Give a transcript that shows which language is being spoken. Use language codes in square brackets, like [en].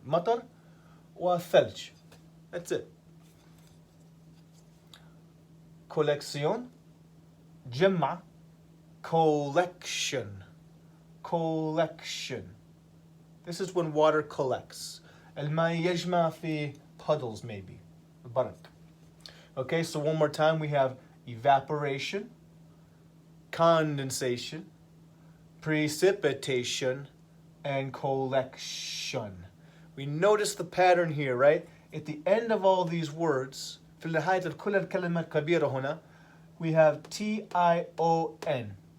[ar] Matar wa thalj. [en] That's it. Collection, jamma. Collection. Collection. This is when water collects. [ar] الماء يجمع في puddles maybe. برد. [en] Okay, so one more time we have evaporation, condensation, precipitation, and collection. We notice the pattern here, right? At the end of all these words, [ar] في نهاية كل الكلمات كبيرة هنا, [en] we have T-I-O-N.